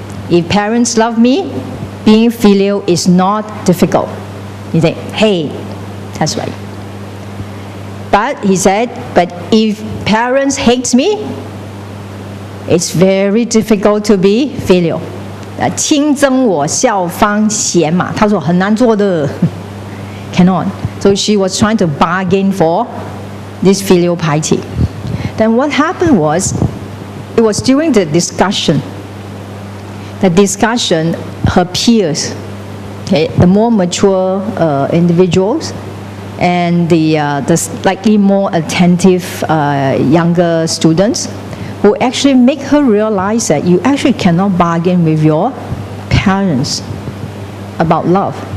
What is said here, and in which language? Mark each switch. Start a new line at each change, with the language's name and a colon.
English: If parents love me, being filial is not difficult. You think, hey, that's right. But he said, but if parents hate me, it's very difficult to be filial.
Chinese: 親憎我孝方賢嘛，他說很難做的 cannot.
English: So she was trying to bargain for this filial piety. Then what happened was, it was during the discussion, her peers, okay, the more mature individuals, and the slightly more attentive younger students, who actually make her realize that you actually cannot bargain with your parents about love.